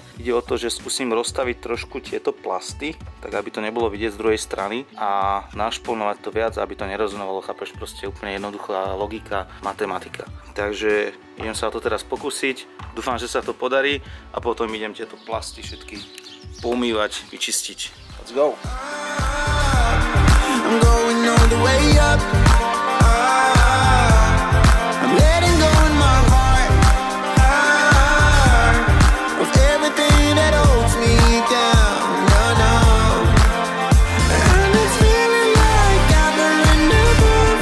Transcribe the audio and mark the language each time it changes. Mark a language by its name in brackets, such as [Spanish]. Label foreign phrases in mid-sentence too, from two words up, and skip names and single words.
[Slovak] Ide o to, že skúsim rozstaviť trošku tieto plasty, tak aby to nebolo vidieť z druhej strany a našponovať to viac, aby to nerezonovalo, chápeš, proste úplne jednoduchá logika, matematika. Takže idem sa o to teraz pokúsiť, dúfam, že sa to podarí a potom idem tieto plasty všetky poumývať, vyčistiť. [English] Let's go! I'm going all the way up. I'm letting go in my heart of everything that holds me down. No, no. And it's feeling like I'm in the groove.